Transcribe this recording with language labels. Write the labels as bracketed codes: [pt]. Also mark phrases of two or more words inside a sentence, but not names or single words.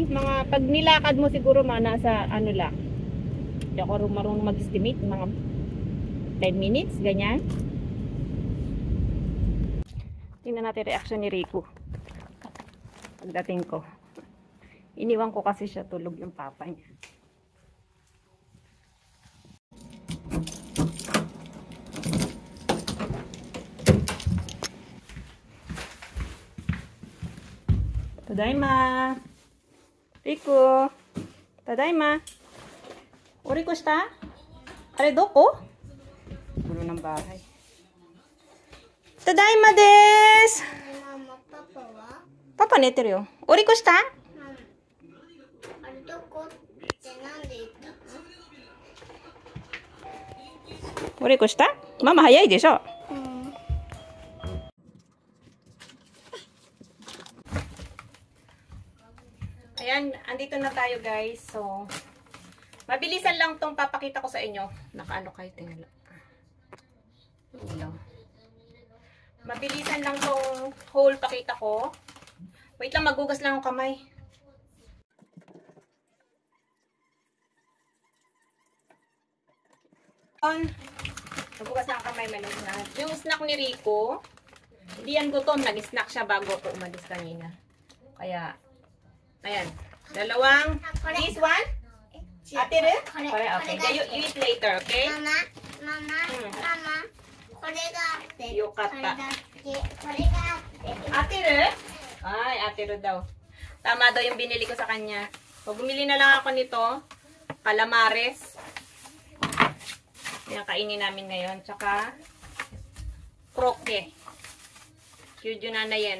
[tl] Mga pag nilakad mo siguro nasa ano lang. Hindi ako marunong mag-estimate. Mga 10 minutes, ganyan. Tingnan natin reaction ni Rico. Pagdating ko. Iniwan ko kasi siya tulog yung papa niya. Tadaima. Rico. Tadaima. [ja] お利口した? あれどこ? [tl] Gulo ng bahay. [ja] ただいまです. ママ、パパは? パパ寝てるよ。お利口した? あれどこってなんで言ったの? お利口した？ママ早いでしょ. [tl] Ayan, andito na tayo guys. So, mabilisan lang tong papakita ko sa inyo. Nakaano kayo, tingnan. Mabilisan lang tong whole pakita ko. Wait lang, magugas lang ang kamay. Magugas lang ang kamay. Yung snack ni Rico, hindi yan gutom. Nag-snack siya bago ako umalis kanina. Kaya, ayan. Dalawang, [en] this one? [tl] Ate rin? [en] Okay. You eat later, okay? [tl] Mama, [ja] これがあって、よかった。これがあって、これがあって。 [tl] Ate rin? Ay, ate rin daw. Tama daw yung binili ko sa kanya. So, bumili na lang ako nito. Calamares. Yan, kainin namin ngayon. Tsaka, kroke. Kyuju na yan.